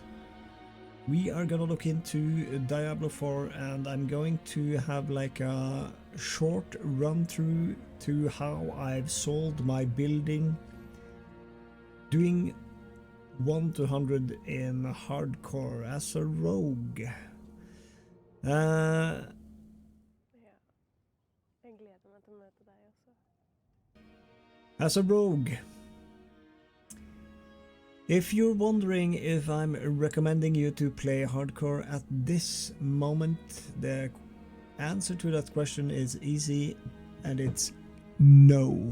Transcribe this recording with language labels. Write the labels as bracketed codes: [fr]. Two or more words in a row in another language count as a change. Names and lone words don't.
[en] We are gonna look into Diablo 4 and I'm going to have like a short run through to how I've solved my building doing 1 to 100 in hardcore as a rogue. [no] Ja, jeg gleder meg til å møte deg også. [en] As a rogue. If you're wondering if I'm recommending you to play hardcore at this moment, the answer to that question is easy and it's no.